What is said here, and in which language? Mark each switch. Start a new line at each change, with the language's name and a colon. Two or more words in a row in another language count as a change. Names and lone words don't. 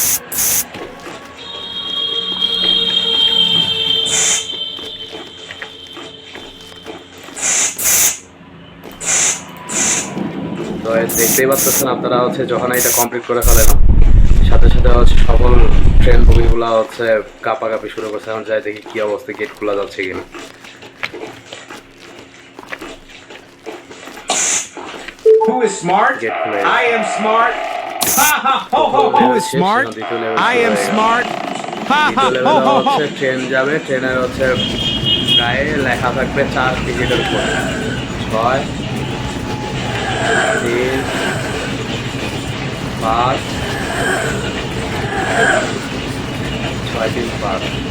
Bangla: তো দেখতেই পাচ্ছেন আপনারা হচ্ছে যখন এটা কমপ্লিট করে ফেলেন, সাথে সাথে হচ্ছে সকল ট্রেন বগিগুলো হচ্ছে কাঁপাকাঁপি শুরু করছে। এখন যাই দেখি কি অবস্থা, গেট খোলা যাচ্ছে কিনা।
English: Who is smart? Get clear. I am smart. Ha ha ho ho ho. Who is smart? I am smart. Ha ha
Bangla: দ্বিতীয় ho লেভেলে ho ho. হচ্ছে ট্রেন যাবে, ট্রেনের হচ্ছে গায়ে লেখা থাকবে 4 টিকিটের উপর 6 3 5 6 3 5।